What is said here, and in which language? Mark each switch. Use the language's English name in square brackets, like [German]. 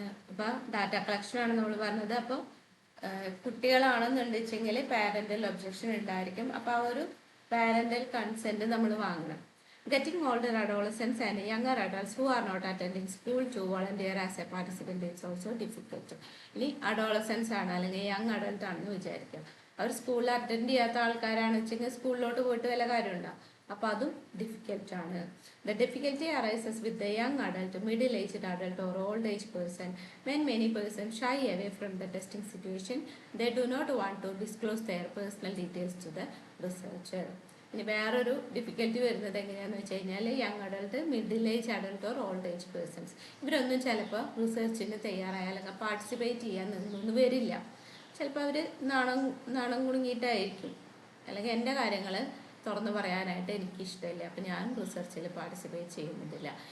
[Malayalam] അപ്പൊ data collection ആണ് നമ്മൾ പറഞ്ഞത്. അപ്പൊ കുട്ടികളാണെന്നുണ്ടെങ്കിൽ പാരന്റൽ ഒബ്ജെക്ഷൻ ഉണ്ടായിരിക്കും. അപ്പൊ ആ ഒരു പാരന്റൽ കൺസെന്റ് നമ്മൾ വാങ്ങണം. [English] Getting older adolescents and younger adults who are not attending school to volunteer as a participant is also difficult. [Malayalam] ഇനി അഡോളസൻസ് ആണ് അല്ലെങ്കിൽ യങ് അഡൾട്ട് ആണെന്ന് വിചാരിക്കാം. അവർ സ്കൂളിൽ അറ്റൻഡ് ചെയ്യാത്ത ആൾക്കാരാണെന്ന് വെച്ചെങ്കിൽ സ്കൂളിലോട്ട് പോയിട്ട് വല്ല കാര്യമുണ്ടോ? അപ്പൊ അതും ഡിഫിക്കൽട്ട് ആണ്. [English] The difficulty arises with the young adult, middle-aged adult or old-age person. When many persons shy away from the testing situation, they do not want to disclose their personal details to the researcher. [Malayalam] ഇനി വേറൊരു difficulty വരുന്നത് എങ്ങനെയാണെന്ന് വെച്ച് കഴിഞ്ഞാൽ [English] young adult, middle age adult or old age persons [Malayalam] ഇവരൊന്നും ചിലപ്പോൾ റിസർച്ചിന് തയ്യാറായ അല്ലെങ്കിൽ പാർട്ടിസിപ്പേറ്റ് ചെയ്യാൻ നിന്നൊന്നും വരില്ല. ചിലപ്പോൾ അവർ നാണം കുടുങ്ങിയിട്ടായിരിക്കും, അല്ലെങ്കിൽ എൻ്റെ കാര്യങ്ങൾ തുറന്നു പറയാനായിട്ട് എനിക്കിഷ്ടമില്ല, അപ്പം ഞാൻ റിസർച്ചിൽ പാർട്ടിസിപ്പേറ്റ് ചെയ്യുന്നില്ല.